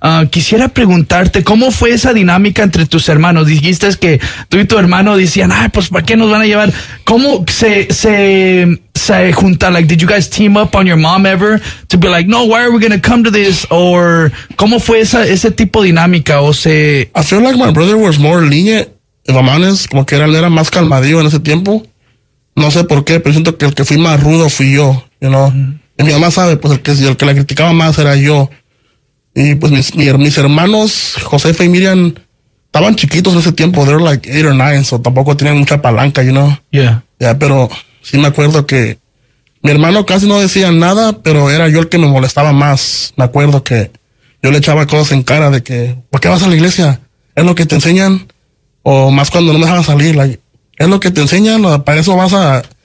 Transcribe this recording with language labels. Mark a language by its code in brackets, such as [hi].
[es] Quisiera preguntarte, ¿cómo fue esa dinámica entre tus hermanos? Dijiste que tú y tu hermano decían, ay, pues ¿para qué nos van a llevar? ¿Cómo se junta? [en] Like, did you guys team up on your mom ever to be like, no, why are we going to come to this? [es] Or ¿cómo fue ese tipo de dinámica? O sea, [en] I feel like my brother was more lenient. [es] Mamanes, como que era más calmadío en ese tiempo. No sé por qué, pero siento que el que fui más rudo fui yo, [en] you know. [es] Mm-hmm. Y mi mamá sabe, pues el que la criticaba más era yo. Y pues mis hermanos, Josefa y Miriam, estaban chiquitos en ese tiempo. [en] They were like 8 or 9, so [es] tampoco tenían mucha palanca, [en] you know. Yeah. [es] Yeah, pero sí me acuerdo que mi hermano casi no decía nada, pero era yo el que me molestaba más. Me acuerdo que yo le echaba cosas en cara de que, ¿por qué vas a la iglesia? ¿Es lo que te enseñan? O más cuando no me dejaban salir, like, ¿es lo que te enseñan? ¿O para eso vas a...?